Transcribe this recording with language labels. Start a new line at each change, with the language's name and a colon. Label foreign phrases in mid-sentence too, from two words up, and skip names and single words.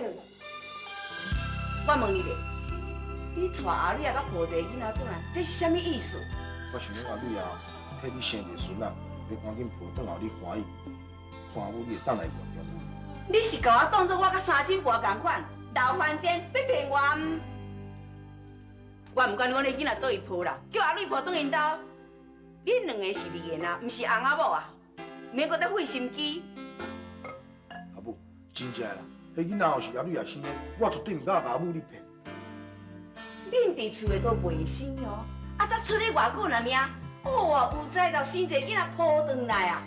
Min Nan Chinese: 我问你咧，你带后你也甲抱一个囡仔转来，这是啥物意思？我想讲阿女啊，替你生个孙啊，要赶紧抱转后你欢喜，看有你会当来原谅你。你是甲我当作我甲三金婆同款，老饭店要骗我毋？我毋管阮的囡仔倒去抱啦，叫阿女抱转因兜。恁两个是离缘啊，毋是翁仔某啊，免搁再费心机。阿母，真正啦，迄囡仔若是阿女也生的，我绝对唔敢甲阿母你骗。恁伫厝的都袂生哦，啊，才出去偌久呢命，哦，有才到生一个囡仔抱转来啊！